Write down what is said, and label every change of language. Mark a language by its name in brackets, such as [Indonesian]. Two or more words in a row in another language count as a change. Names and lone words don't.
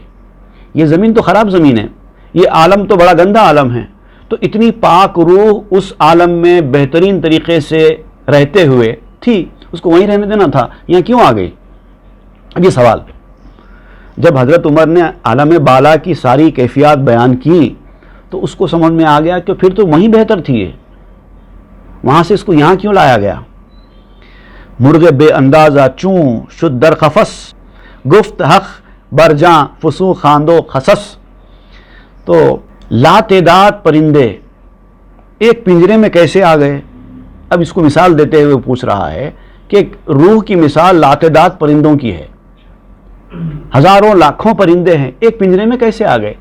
[Urdu] یہ زمین تو خراب زمین ہے، یہ عالم تو بڑا گندا عالم ہے، تو اتنی پاک روح اس عالم میں بہترین طریقے سے رہتے ہوئے تھی، اس کو وہیں رہنے دینا تھا، یہاں کیوں آ گئی؟ اب یہ سوال جب حضرت عمر نے عالم بالا کی ساری کیفیات بیان کی تو اس کو سمجھ میں آ گیا کہ پھر تو وہیں بہتر تھی، وہاں سے اس کو یہاں کیوں لایا گیا؟ [Persian] مرغ بے اندازہ چوں شد در قفس، گفت حق برجاں فسوں خاندو خصص۔ [Urdu] تو لا تعداد پرندے ایک پنجرے میں کیسے آ گئے؟ اب اس کو مثال دیتے ہوئے پوچھ رہا ہے کہ روح کی مثال لا تعداد پرندوں کی ہے، ہزاروں لاکھوں پرندے ہیں، ایک پنجرے میں کیسے آ گئے؟